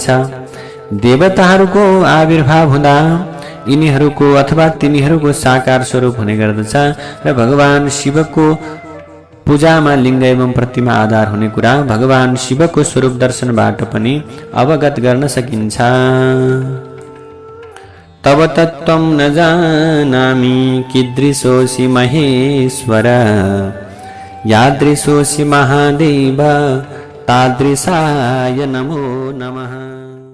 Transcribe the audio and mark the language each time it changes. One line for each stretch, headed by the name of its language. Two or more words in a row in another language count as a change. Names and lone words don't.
Nepali: देवताहरूको आविर्भाव हुँदा यिनीहरूको अथवा तिनीहरूको साकार स्वरूप हुने गर्दछ र भगवान शिवको पूजामा लिङ्ग एवं प्रतिमा आधार हुने कुरा भगवान शिवको स्वरूप दर्शनबाट पनि अवगत गर्न सकिन्छ।
Sanskrit: तव तत्त्वं न जानामि कीदृशोऽसि महेश्वर यादृशोऽसि महादेव तादृशाय नमो नमः।